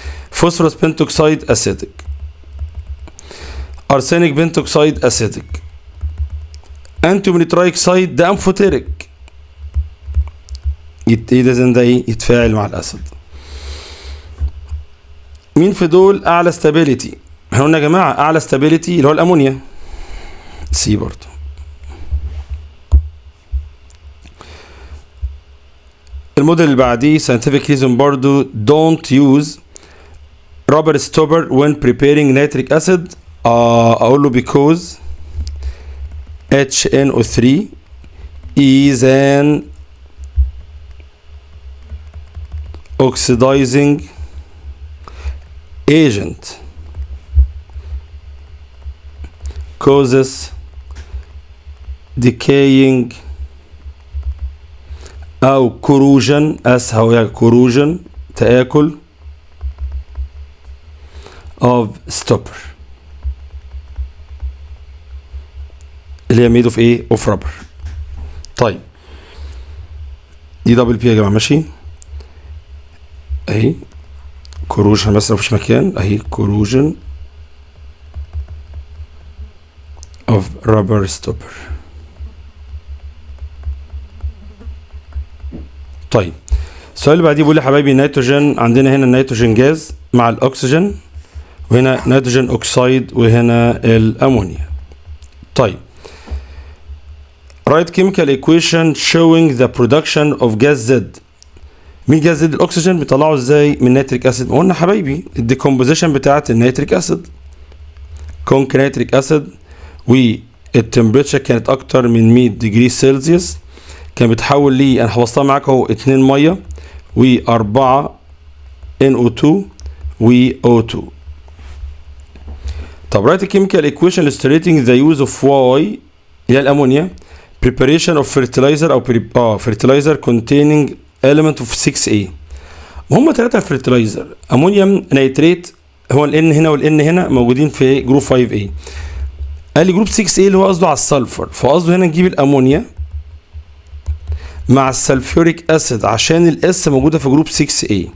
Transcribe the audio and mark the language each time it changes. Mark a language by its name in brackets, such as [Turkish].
[Arabic] فوسفورس بنتوكسايد اسيدك، ارسينيك بنتوكسايد اسيدك، انتيموني ترايكسايد ده امفوتيريك، لازم ده يتفاعل مع الاسيد. مين في دول اعلى ستابيليتي؟ احنا قلنا يا جماعه اعلى ستابيليتي اللي هو الامونيا، سي برضه. [English] الموديل اللي بعديه scientific reason [Arabic] برضه [English] don't use rubber stopper when preparing nitric acid. [Arabic] اقول له [English] because HNO3 is an oxidizing agent causes decaying أو corrosion، [Arabic] أسهل [English] corrosion تآكل of stopper [Arabic] اللي هي [English] made of [Arabic] ايه؟ [English] of rubber. [Arabic] طيب دي دبل بي يا جماعة، ماشي اهي corrosion، بس مفيش مكان اهي [English] corrosion of rubber stopper. [Arabic] طيب السؤال اللي بعديه بيقول لي حبايبي نيتروجين، عندنا هنا النيتروجين جاز مع الاكسجين، وهنا نيتروجين اوكسايد، وهنا الامونيا. [English] طيب write chemical equation showing the production of gas Z. [Arabic] مين جاز زد؟ الاكسجين. بيطلعوا ازاي من نيتريك اسيد؟ قلنا حبايبي الديكومبوزيشن بتاعت النيتريك اسيد، كونك نيتريك اسيد، والتمبريتشر كانت اكتر من 100 ديجري سيلسيوس، كان بيتحول لي انا حفظتها معاك اهو 2 ميه و4 NO2 و O2. طب [English] write a chemical equation illustrating the use of Y [Arabic] هي الامونيا [English] preparation of fertilizer او fertilizer containing element of 6A. [Arabic] وهم 3 fertilizer، امونيوم نيتريت، هو ال N هنا وال N هنا موجودين في جروب 5A. قال لي جروب 6A اللي هو قصده على السلفر، فقصده هنا نجيب الامونيا مع السلفوريك اسيد عشان الاس موجوده في جروب 6A.